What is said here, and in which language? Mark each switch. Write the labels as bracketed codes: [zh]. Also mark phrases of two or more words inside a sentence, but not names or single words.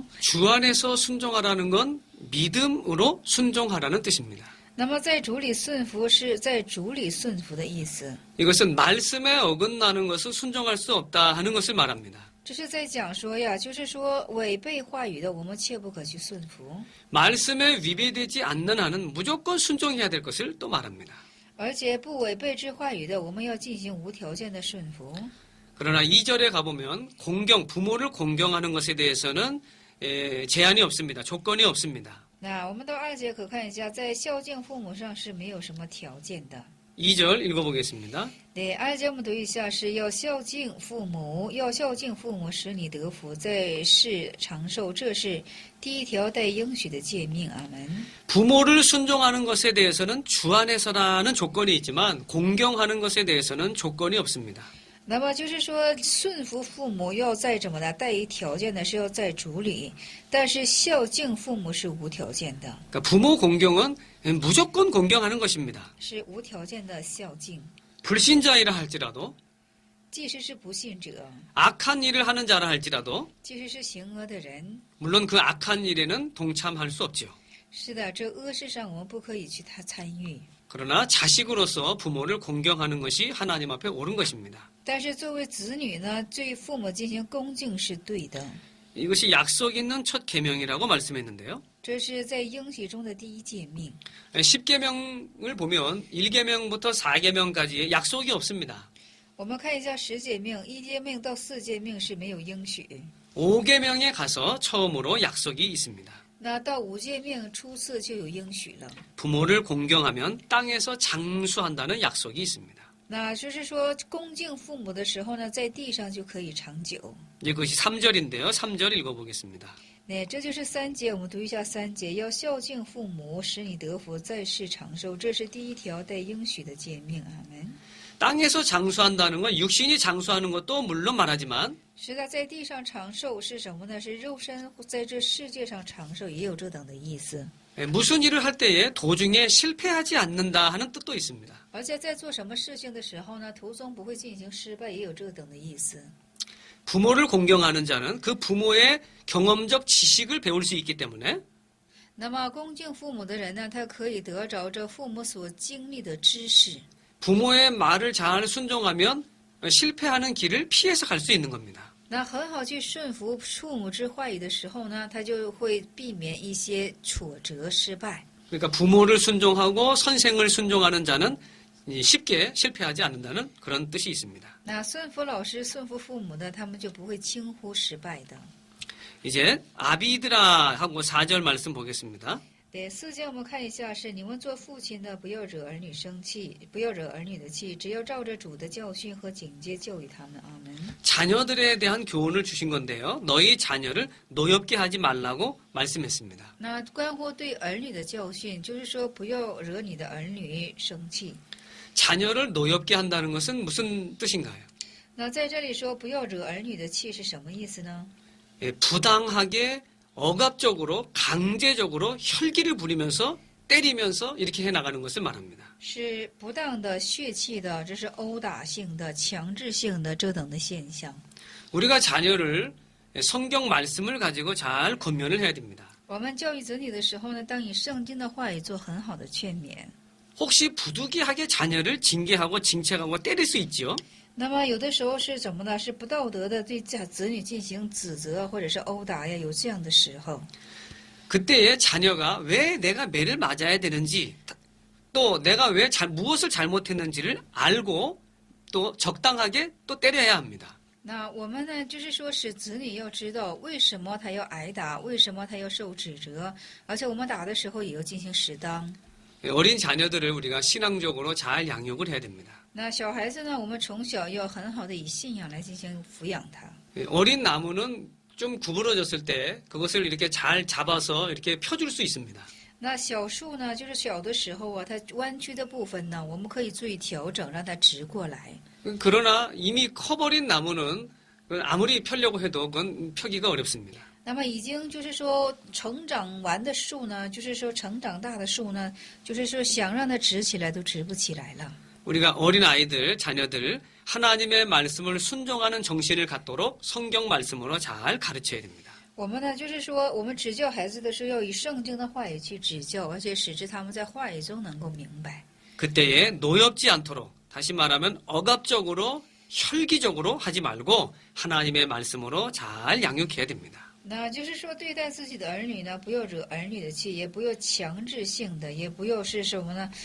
[ko] 주 안에서 순종하라는 건 믿음으로 순종하라는 뜻입니다. [zh] 那么在主里顺服是在主里顺服的意思。 [ko] 이것은 말씀에 어긋나는 것을 순종할 수 없다 하는 것을 말합니다. [zh] 这是在讲说呀，就是说违背话语的，我们切不可去顺服。 [ko] 말씀에 위배되지 않는 한은 무조건 순종해야 될 것을 또 말합니다. [zh] 而且不违背之话语的，我们要进行无条件的顺服。 [ko] 그러나 2절에 가보면 부모를 공경하는 것에 대해서는 제한이 없습니다. 조건이 없습니다. [zh] 那我们到2节可看一下，在孝敬父母上是没有什么条件的。 [ko] 2절 읽어보겠습니다. [zh] 네, 2 节我们读一下，是要孝敬父母，要孝敬父母，使你得福，在世长寿，这是第一条带应许的诫命。阿门。 [ko] 부모를 순종하는 것에 대해서는 주 안에서라는 조건이 있지만 공경하는 것에 대해서는 조건이 없습니다. [zh] 那么就是说，顺服父母要在怎么呢？带一条件的是要在主里，但是孝敬父母是无条件的， [ko] 그러니까 부모 공경은 무조건 공경하는 것입니다. [zh] 是无条件的孝敬。 [ko] 불신자이라 할지라도 [zh] 即使是不信者， [ko] 악한 일을 하는 자라 할지라도 [zh] 即使是行恶的人， [ko] 물론 그 악한 일에는 동참할 수 없죠. [zh] 是的，这恶事上我们不可以去参与。 [ko] 그러나 자식으로서 부모를 공경하는 것이 하나님 앞에 옳은 것입니다. [zh] 但是作为子女呢，对父母进行恭敬是对的。 [ko] 이것이 약속 있는 첫 계명이라고 말씀했는데요. [zh] 这是在应许中的第一诫命。 [ko] 10계명을 보면 1계명부터 4계명까지의 약속이 없습니다. [zh] 我们看一下10诫命，1诫命到4诫命是没有应许。 [ko] 5계명에 가서 처음으로 약속이 있습니다. [zh] 那到5诫命初次就有应许了。 [ko] 부모를 공경하면 땅에서 장수한다는 약속이 있습니다. [zh] 那就是说，恭敬父母的时候呢，在地上就可以长久。 [ko] 이것이 3절인데요. 3절 읽어보겠습니다. [zh] 那这就是3节，我们读一下3节，要孝敬父母，使你得福，在世长寿，这是第一条带应许的诫命。阿门。 [ko] 땅에서 장수한다는 건 육신이 장수하는 것도 물론 말하지만 [zh] 是的，在地上长寿是什么呢？是肉身在这世界上长寿，也有这等的意思。 [ko] 무슨 일을 할 때에 도중에 실패하지 않는다 하는 뜻도 있습니다. [zh] 而且在做什么事情的时候呢，途中不会进行失败，也有这等的意思。 [ko] 부모를 공경하는 자는 그 부모의 경험적 지식을 배울 수 있기 때문에 [zh] 那么恭敬父母的人呢，他可以得着这父母所经历的知识。 [ko] 부모의 말을 잘 순종하면 실패하는 길을 피해서 갈 수 있는 겁니다. [zh] 那很好去顺服父母之话语的时候呢，他就会避免一些挫折、失败。 [ko] 그러니까 부모를 순종하고 선생을 순종하는 자는 쉽게 실패하지 않는다는 그런 뜻이 있습니다. [zh] 那顺服老师、顺服父母的，他们就不会轻忽失败的。 [ko] 이제 아비드라 하고 4절 말씀 보겠습니다. [zh] 对4节我们看一下，是你们做父亲的，不要惹儿女生气，不要惹儿女的气，只要照着主的教训和警戒教育他们。阿门。 [ko] 자녀들에 대한 교훈을 주신 건데요. 너희 자녀를 노엽게 하지 말라고 말씀했습니다. [zh] 那关乎对儿女的教训，就是说不要惹你的儿女生气。 [ko] 자녀를 노엽게 한다는 것은 무슨 뜻인가요? [zh] 那在这里说不要惹儿女的气是什么意思呢？ [ko] 부당하게 억압적으로 강제적으로 혈기를 부리면서 때리면서 이렇게 해나가는 것을 말합니다. [zh] 是不当的、血气的，这是殴打性的、强制性的这等的现象。 [ko] 우리가 자녀를 성경 말씀을 가지고 잘 권면을 해야 됩니다. [zh] 我们教育子女的时候呢，当以圣经的话语做很好的劝勉。 [ko] 혹시 부득이하게 자녀를 징계하고 징책하고 때릴 수 있지요? [zh] 那么有的时候是怎么呢？是不道德的对子女进行指责或者是殴打呀，有这样的时候。 [ko] 그때에 자녀가 왜 내가 매를 맞아야 되는지 또 내가 왜 무엇을 잘못했는지를 알고 또 적당하게 또 때려야 합니다. [zh] 那我们呢，就是说使子女要知道为什么他要挨打，为什么他要受指责，而且我们打的时候也要进行适当。 [ko] 어린 자녀들을 우리가 신앙적으로 잘 양육을 해야 됩니다. [zh] 那小孩子呢，我们从小要很好的以信仰来进行抚养他。 [ko] 어린 나무는 좀 구부러졌을 때 그것을 이렇게 잘 잡아서 이렇게 펴줄 수 있습니다. [zh] 那小树呢，就是小的时候啊，它弯曲的部分呢，我们可以做调整，让它直过来。 [ko] 그러나 이미 커버린 나무는 아무리 펴려고 해도 그건 펴기가 어렵습니다. [zh] 那么已经就是说成长完的树呢，就是说成长大的树呢，就是说想让它直起来都直不起来了。 [ko] 우리가 어린 아이들, 자녀들 하나님의 말씀을 순종하는 정신을 갖도록 성경 말씀으로 잘 가르쳐야 됩니다. [zh] 我们呢，就是说我们指教孩子的时候，要以圣经的话语去指教，而且使之他们在话语中能够明白。 [ko] 그때에 노엽지 않도록 다시 말하면 억압적으로 혈기적으로 하지 말고 하나님의 말씀으로 잘 양육해야 됩니다. [zh] 那就是说，对待自己的儿女呢，不要惹儿女的气，也不要强制性的，也不要是什么呢？